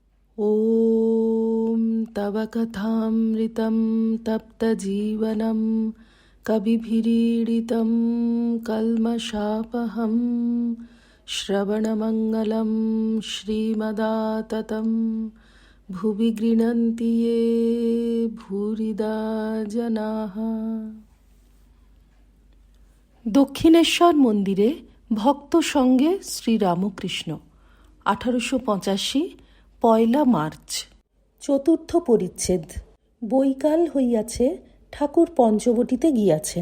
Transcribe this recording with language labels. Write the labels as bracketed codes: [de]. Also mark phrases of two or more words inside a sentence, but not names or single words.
[sa] ॐ तव कथामृतं तप्तजीवनं कविभिरीडितं कल्मषापहं श्रवणमङ्गलं श्रीमदाततं भुवि गृह्णन्ति ये भूरिदा जनाः। [bn] দক্ষিণেশ্বর মন্দিরে ভক্ত সঙ্গে শ্রীরামকৃষ্ণ 1885 পয়লা মার্চ। চতুর্থ পরিচ্ছেদ। বৈকাল হইয়াছে, ঠাকুর পঞ্চবটিতে গিয়াছেন।